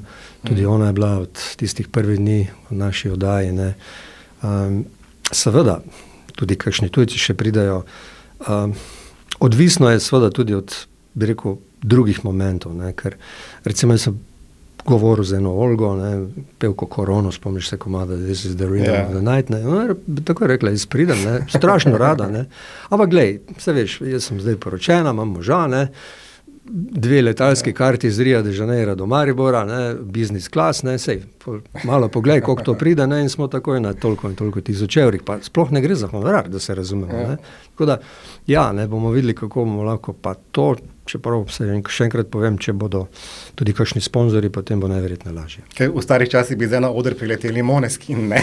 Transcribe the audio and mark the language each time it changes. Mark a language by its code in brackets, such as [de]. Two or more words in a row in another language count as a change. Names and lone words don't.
[sl] Tudi ona je bila od tistih prvih dni v naši oddaji, ne. Seveda, tudi kakšni tujci še pridajo. Odvisno je seveda tudi od, bi rekel, drugih momentov, ne, ker recimo jaz sem govoril z eno Olgo, ne, pevko Korono, spomniš se komada This is the rhythm of the night, ne, ona je tako rekla, jaz pridem, ne, strašno rada, ne, ampak glej, se veš, jaz sem zdaj poročena, imam moža, ne, 2 letalski karti iz Ria de Janeira do Maribora, ne, [en] business class, [sl] ne, sej, malo poglej, koliko to pride, ne, in smo takoj na toliko in toliko tisoč evrih, pa sploh ne gre za honorar, da se razumemo, ne, tako da, ja, ne, bomo videli, kako bomo lahko pa to, čeprav se še enkrat povem, če bodo tudi kakšni sponzorji, potem bo najverjetno lažje. V starih časih bi zdaj na oder prileteli Måneskin, ne?